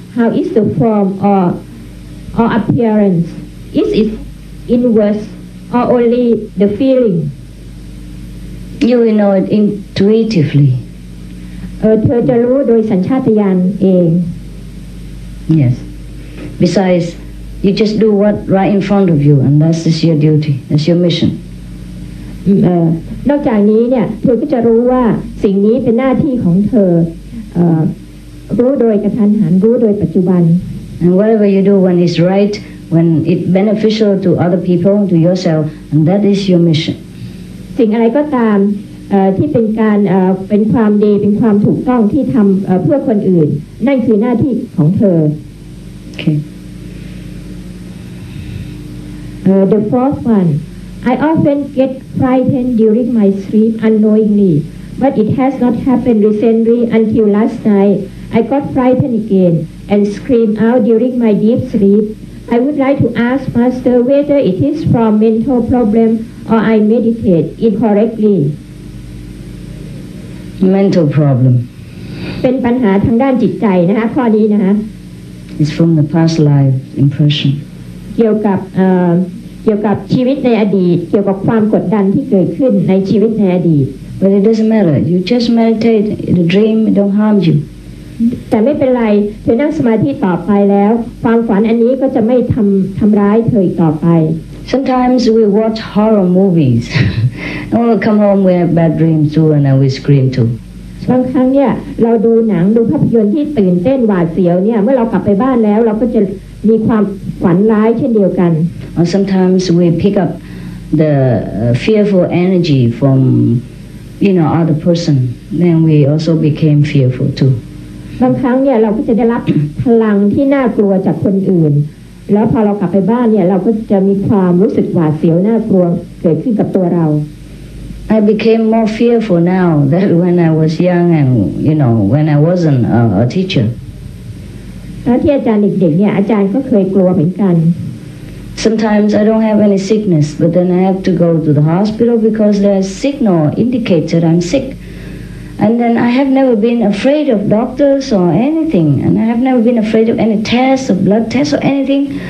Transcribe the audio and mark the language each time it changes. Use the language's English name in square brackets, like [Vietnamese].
[English] How is the form or appearance? Is it inwards or only the feeling? You will know it intuitively. [Thai] เธอจะรู้โดยสัญชาตญาณเอง [English] Yes. Besides, you just do what right in front of you, and that's your duty. That's your mission. [Thai] นอกจากนี้เนี่ยเธอก็จะรู้ว่าสิ่งนี้เป็นหน้าที่ของเธอรู้โดยกระทันหันรู้โดยปัจจุบัน [English] And whatever you do when it's right, when it's beneficial to other people, to yourself, and that is your mission. [Thai] สิ่งอะไรก็ตามที่เป็นการเป็นความดีเป็นความถูกต้องที่ทำเพื่อคนอื่นนั่นคือหน้าที่ของเธอ [English] Okay. The fourth one. I often get frightened during my sleep unknowingly, but it has not happened recently until last night. I got frightened again and screamed out during my deep sleep. I would like to ask Master whether it is from mental problem or I meditate incorrectly. Mental problem. [Thai] เป็นปัญหาทางด้านจิตใจนะคะข้อนี้นะคะ [English] It's from the past life impression. [Thai] เกี่ยวกับชีวิตในอดีตเกี่ยวกับความกดดันที่เกิดขึ้นในชีวิตในอดีต [English] But it doesn't matter. You just meditate. The dream don't harm you. [Thai] แต่ไม่เป็นไรเธอนั่งสมาธิต่อไปแล้วความฝันอันนี้ก็จะไม่ทำร้ายเธออีกต่อไป [English] Sometimes we watch horror movies. And we'll come home, we have bad dreams too, and then we scream too. [Thai] บางครั้งเนี่ยเราดูหนังดูภาพยนตร์ที่ตื่นเต้นหวาดเสียวเนี่ยเมื่อเรากลับไปบ้านแล้วเราก็จะมีความฝันร้ายเช่นเดียวกัน [English] Or sometimes we pick up the fearful energy from other person. Then we also became fearful too. [Thai] บางครั้งเนี่ยเราก็จะได้รับพลังที่น่ากลัวจากคนอื่นแล้วพอเรากลับไปบ้านเนี่ยเราก็จะมีความรู้สึกหวาดเสียวน่ากลัวเกิดขึ้นกับตัวเรา [English] I became more fearful now than when I was young and when I wasn't a teacher. [Thai] แล้วที่อาจารย์เด็กๆเนี่ยอาจารย์ก็เคยกลัวเหมือนกัน [English] Sometimes I don't have any sickness, but then I have to go to the hospital because there's signal indicates that I'm sick. And then I have never been afraid of doctors or anything, and I have never been afraid of any tests or blood tests or anything.